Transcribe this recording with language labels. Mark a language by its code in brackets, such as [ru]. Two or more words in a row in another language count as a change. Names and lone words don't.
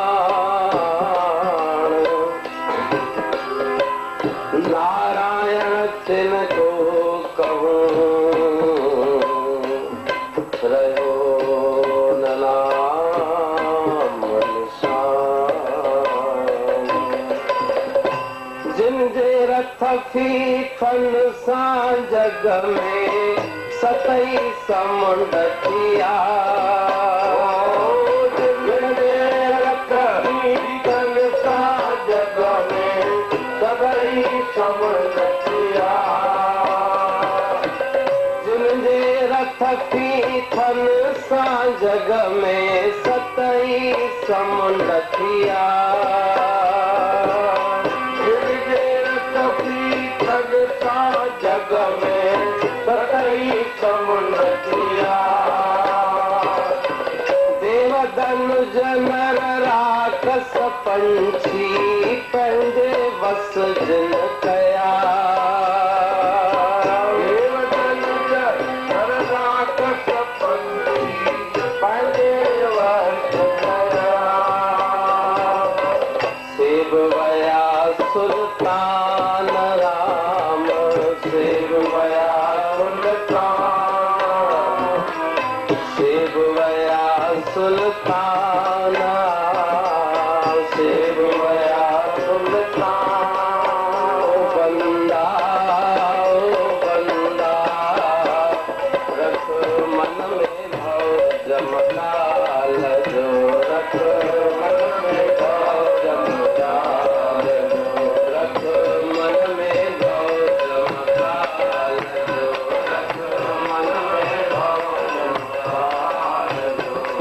[hi] नारायण तिनको कहूँ, रहो न नाम निशान। [sd] जिन जे रथ फीफन सां जग में, सतई समुंड थिया। जिन जे रथ फीफन सां जग में, सतई समुंड थिया। जिन जे रथ फीफन सां जग में, सतई समुंड थिया। जिन जे रथ फीफन सां जग में, सतई समुंड थिया। देव धनुज नर राक्षस पंछी, पंहिंजे वस जिन कया। देव धनुज नर राक्षस पंछी, पंहिंजे वस कया। सेव वया सुल्तान राम, सेव वया सेव वया सुल्तान, सेव वया सुल्तान। बंदा बंदा, रख मन में भव जमकाल जो, रख मन में भव जमकाल जो, रख मन में भव जमकाल जो, रख मन में भव जमकाल जो।